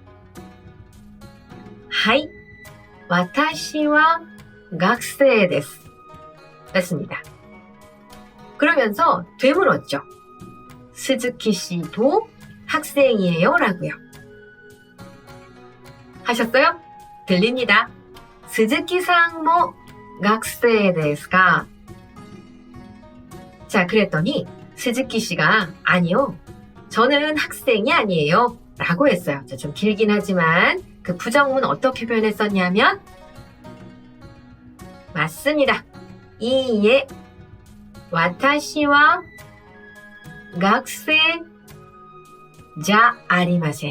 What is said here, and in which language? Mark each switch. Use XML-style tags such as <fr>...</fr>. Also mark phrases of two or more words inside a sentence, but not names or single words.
<ja>はい、私は 学生 です.</ja> <ko>맞습니다. 그러면서 되물었죠. 스즈키 씨도 학생이에요 라고요. 하셨어요? 들립니다.</ko> <ja>스즈키さんも 학생ですか?</ja> <ko>자, 그랬더니 스즈키 씨가 아니요, 저는 학생이 아니에요 라고 했어요. 자, 좀 길긴 하지만 그 부정문 어떻게 표현했었냐면 맞습니다.</ko> <ja>いいえ 私は 学生 じゃ ありません.</ja>